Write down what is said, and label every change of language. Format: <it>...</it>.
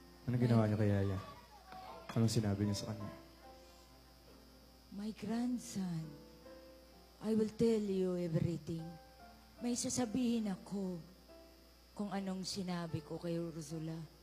<tl>Anong ginawa niyo kay Yaya? Anong sinabi niyo sa kanya?</tl> <en>My grandson, I will tell you everything.</en> <tl>May sasabihin ako kung anong sinabi ko kay Ursula.</tl>